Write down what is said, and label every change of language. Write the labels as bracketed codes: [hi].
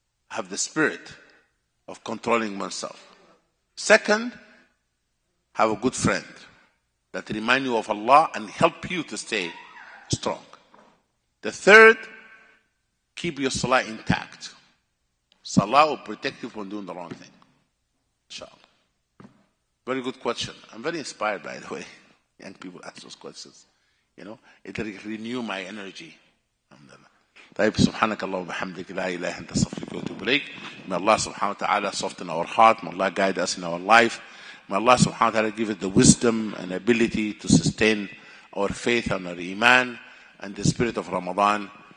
[en] I have the spirit of controlling myself. Second, have a good friend that remind you of Allah and help you to stay strong. The third, keep your salah intact. Salah will protect you from doing the wrong thing. Inshallah. Very good question. I'm very inspired, by the way. Young people ask those questions. It renew my energy. [ar] طيب سبحانك اللهم وبحمدك لا إله أنت أستغفرك وأتوب إليك. [en] May Allah subhanahu wa ta'ala soften our heart. May Allah guide us in our life. May Allah subhanahu wa ta'ala give us the wisdom and ability to sustain our faith and our iman and the spirit of Ramadan.